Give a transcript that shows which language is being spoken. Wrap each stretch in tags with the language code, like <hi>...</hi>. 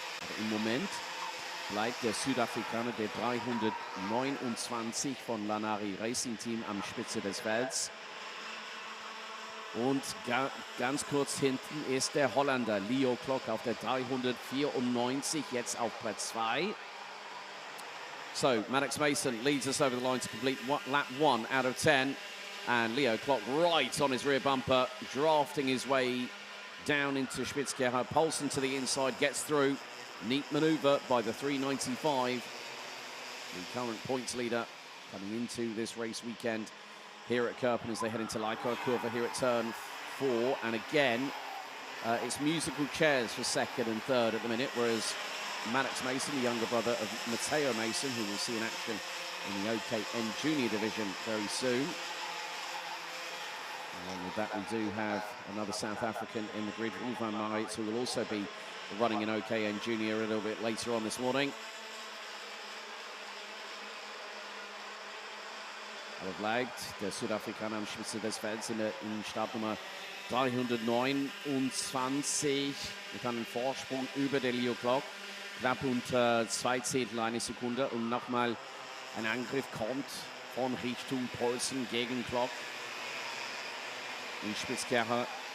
<de>Aber im Moment bleibt der Südafrikaner, der 329 von Lanari Racing Team am Spitze des Felds. Und ganz kurz hinten ist der Holländer Leo Klock auf der 394, jetzt auf Platz 2.</de> <en>So, Maddox Mason leads us over the line to complete lap 1 out of 10. And Leo Klock right on his rear bumper, drafting his way down into Spitzkerper. Poulsen to the inside, gets through. Neat maneuver by the 395. The current points leader coming into this race weekend here at Kerpen as they head into Leikert-Kurve here at turn 4. And again, it's musical chairs for second and third at the minute, whereas Maddox Mason, the younger brother of Matteo Mason, who we'll see in action in the OKN Junior Division very soon. Along with that, we do have another South African in the grid, Roel van Maritz, who will also be running in OKN Junior a little bit later on this morning.</en> <de>Aber bleibt der Südafrikaner am Spitze des Felds in Startnummer 329 mit einem Vorsprung über der Leo Klock. Knapp unter 2 Zehntel eine Sekunde und nochmal ein Angriff kommt von Richtung Poulsen gegen Klock in Spitzkerper.</de>